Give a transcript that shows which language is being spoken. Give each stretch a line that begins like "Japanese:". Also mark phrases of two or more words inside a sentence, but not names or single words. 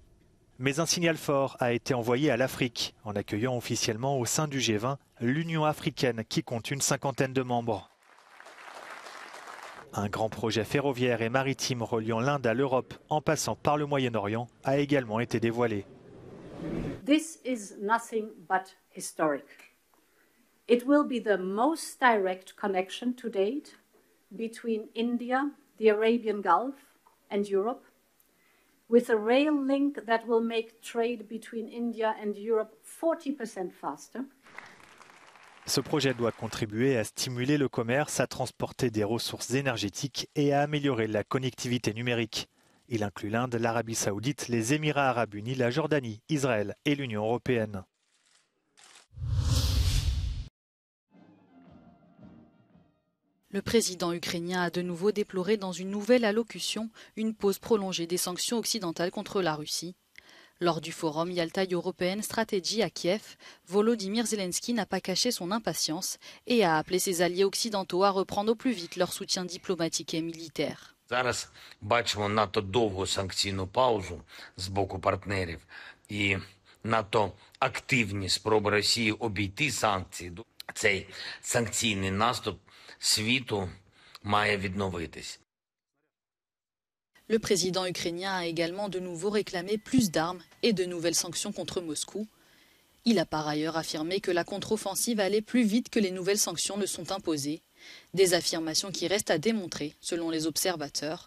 French: Mais un signal fort a été envoyé à l'Afrique en accueillant officiellement au sein du G20 l'Union africaine qui compte une 50aine de membres. Un grand projet ferroviaire et maritime reliant l'Inde à l'Europe en passant par le Moyen-Orient a également été dévoilé.
English: This is nothing but historic. It will be the most direct connection to date between India, the Arabian Gulf, and Europe, with a rail link that will make trade between India and Europe 40% faster.
French: Ce projet doit contribuer à stimuler le commerce, à transporter des ressources énergétiques et à améliorer la connectivité numérique. Il inclut l'Inde, l'Arabie saoudite, les Émirats arabes unis, la Jordanie, Israël et l'Union européenne. Le président ukrainien a de nouveau déploré dans une nouvelle allocution une pause prolongée des sanctions occidentales contre la Russie. Lors du forum Yalta European Strategy à Kiev, Volodymyr Zelensky n'a pas caché son impatience et a appelé ses alliés occidentaux à reprendre au plus vite leur soutien diplomatique et militaire.
Ukrainian: Зараз бачимо надто довгу санкційну паузу з боку партнерів і надто активні спроби Росії обійти санкції. Цей санкційний наступ світу має відновитись.
French: Le président ukrainien a également de nouveau réclamé plus d'armes et de nouvelles sanctions contre Moscou. Il a par ailleurs affirmé que la contre-offensive allait plus vite que les nouvelles sanctions ne sont imposées. Des affirmations qui restent à démontrer, selon les observateurs.